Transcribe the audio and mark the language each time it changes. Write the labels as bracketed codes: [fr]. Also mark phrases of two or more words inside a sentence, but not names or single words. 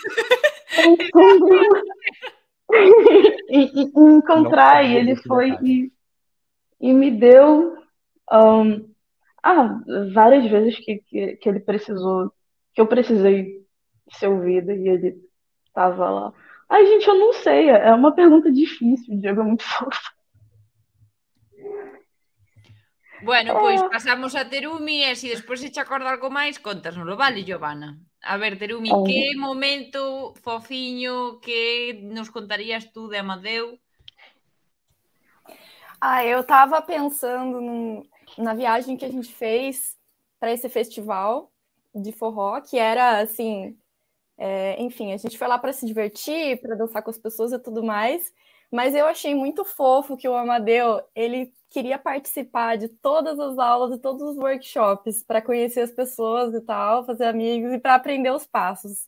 [pt] em encontrar, e ele foi e me deu várias vezes que ele precisou, que eu precisei ser ouvida e ele estava lá. Ai, gente, eu não sei, é uma pergunta difícil, o Diego é muito fofo. [gl] Bueno, pois pasamos a Terumi e se despois se te acorda algo máis, contasnoslo, vale, Giovanna? A ver, Terumi, que momento fofiño que nos contarías tú de Amadeu? [pt] Eu tava pensando na viagem que a gente fez para esse festival de forró, que era assim, enfim, a gente foi lá para se divertir, para dançar com as pessoas e tudo mais, mas eu achei muito fofo que o Amadeu, ele queria participar de todas as aulas, de todos os workshops, para conhecer as pessoas e tal, fazer amigos e para aprender os passos.